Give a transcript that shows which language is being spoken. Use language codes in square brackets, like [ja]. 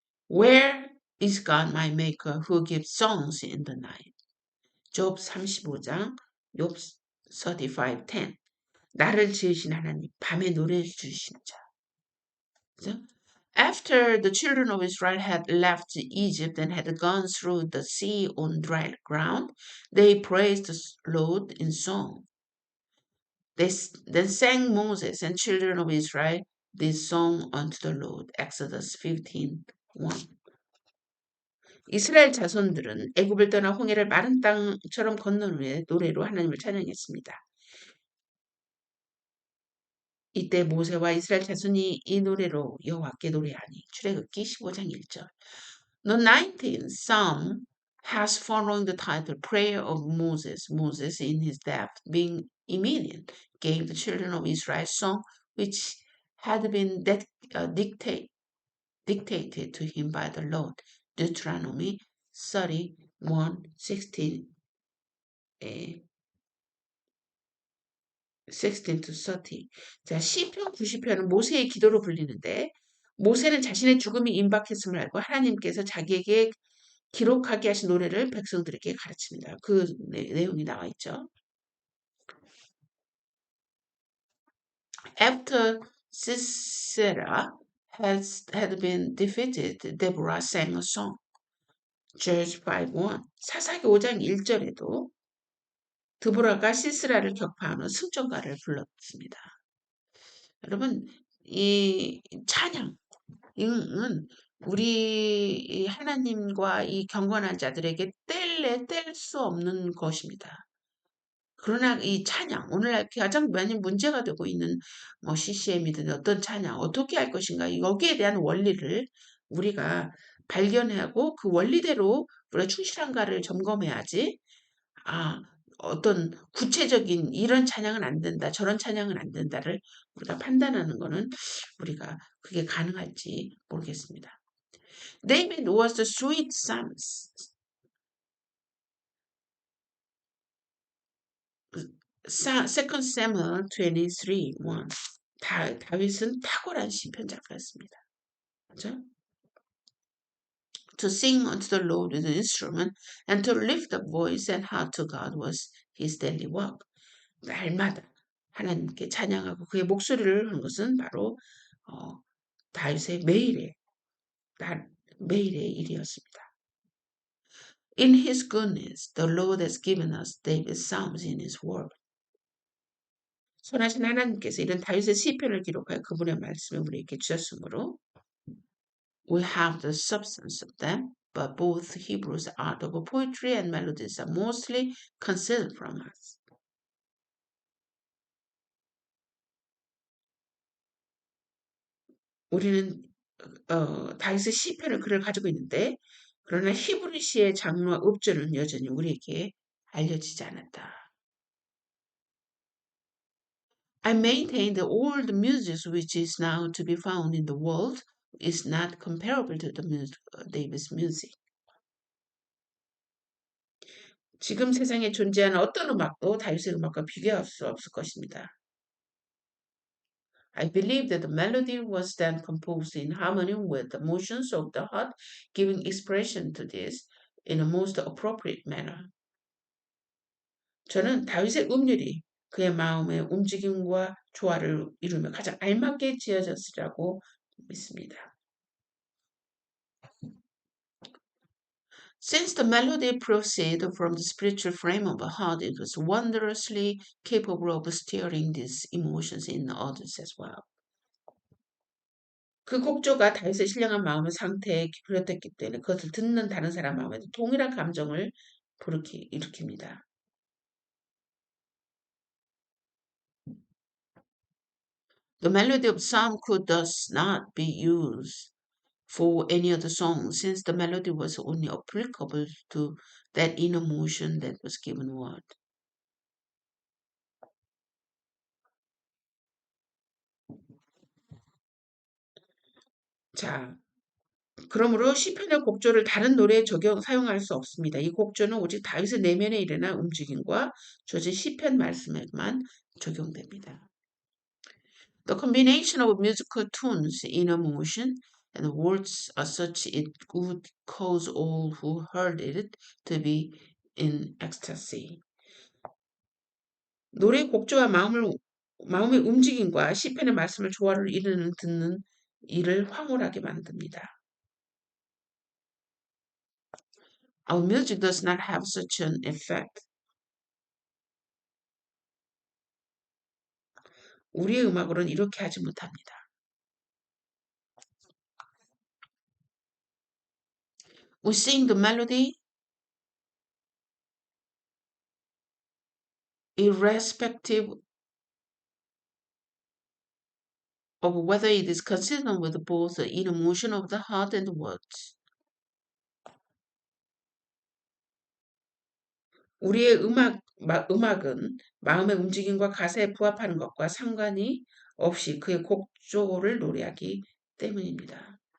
[en] Where is God my maker who gives songs in the night? [ko] Job 35장, 욥 35:10. 나를 지으신 하나님, 밤에 노래 주신 자. 그죠? [en] After the children of Israel had left Egypt and had gone through the sea on dry ground, they praised the Lord in song. Then sang Moses and children of Israel this song unto the Lord. Exodus 15:1. [ko] 이스라엘 자손들은 애굽을 떠나 홍해를 마른 땅처럼 건넌 후에 노래로 하나님을 찬양했습니다. 이때 모세와 이스라엘 자손이 이 노래로 여호와께 노래하니 출애굽기 15장 1절. [en] The 19th Psalm has following the title Prayer of Moses. Moses in his death being immediate gave the children of Israel song which had been dictated to him by the Lord. Deuteronomy 31:16 16 to 30. [ko] 자, 시편 90편은 모세의 기도로 불리는데 모세는 자신의 죽음이 임박했음을 알고 하나님께서 자기에게 기록하게 하신 노래를 백성들에게 가르칩니다. 그 내용이 나와 있죠. After Sisera had been defeated, Deborah sang a song. Judges 5:1. 사사기 5장 1절에도 드보라가 시스라를 격파하는 승전가를 불렀습니다. 여러분, 이 찬양은 우리 하나님과 이 경건한 자들에게 뗄 수 없는 것입니다. 그러나 이 찬양, 오늘날 가장 많이 문제가 되고 있는 CCM이든 어떤 찬양, 어떻게 할 것인가, 여기에 대한 원리를 우리가 발견하고 그 원리대로 우리가 충실한가를 점검해야지, 어떤 구체적인 이런 찬양은 안 된다, 저런 찬양은 안 된다를 우리가 판단하는 거는 우리가 그게 가능할지 모르겠습니다. [en] David was the sweet Psalms. Second Samuel 23:1. [ko] 다윗은 탁월한 시편 작가였습니다. 그죠? [en] To sing unto the Lord with an instrument and to lift up voice and heart to God was his daily work. [ko] 날마다 하나님께 찬양하고 그의 목소리를 하는 것은 바로 다윗의 매일의 일이었습니다. [en] In his goodness, the Lord has given us David's psalms in his word. [ko] 선하신 하나님께서 이런 다윗의 시편을 기록하여 그분의 말씀을 우리에게 주셨으므로 [en] we have the substance of them, but both Hebrews art of poetry and melodies are mostly concealed from us. [ko] 우리는 다윗의 시편을 글을 가지고 있는데 그러나 히브리 시의 장르와 읍절은 여전히 우리에게 알려지지 않았다. [en] I maintain that all the music which is now to be found in the world is not comparable to the David's music. [ko] 지금 세상에 존재하는 어떤 음악도 다윗의 음악과 비교할 수 없을 것입니다. [en] I believe that the melody was then composed in harmony with the motions of the heart, giving expression to this in a most appropriate manner. [ko] 저는 다윗의 음률이 그의 마음의 움직임과 조화를 이루며 가장 알맞게 지어졌으리라고 믿습니다. [en] Since the melody proceeded from the spiritual frame of the heart, it was wondrously capable of stirring these emotions in others as well. [ko] 그 곡조가 다윗의 신령한 마음의 상태에 비롯했기 때문에 그것을 듣는 다른 사람 마음에도 동일한 감정을 일으킵니다. [en] The melody of psalm could thus not be used for any other song, since the melody was only applicable to that inner motion that was given word. [ko] 자, 그러므로 시편의 곡조를 다른 노래에 사용할 수 없습니다. 이 곡조는 오직 다윗의 내면에 일어난 움직임과 주어진 시편 말씀에만 적용됩니다. [en] The combination of musical tunes in a motion and words are such it would cause all who heard it to be in ecstasy. [ko] 노래 곡조와 마음의 움직임과 시편의 말씀을 조화를 이루는 듣는 이를 황홀하게 만듭니다. [en] Our music does not have such an effect. [ko] 우리의 음악으로는 이렇게 하지 못합니다. [en] We sing the melody irrespective of whether it is consistent with both the inner motion of the heart and the words. [ko] 우리의 음악은 마음의 움직임과 가사에 부합하는 것과 상관이 없이 그의 곡조를 노래하기 때문입니다.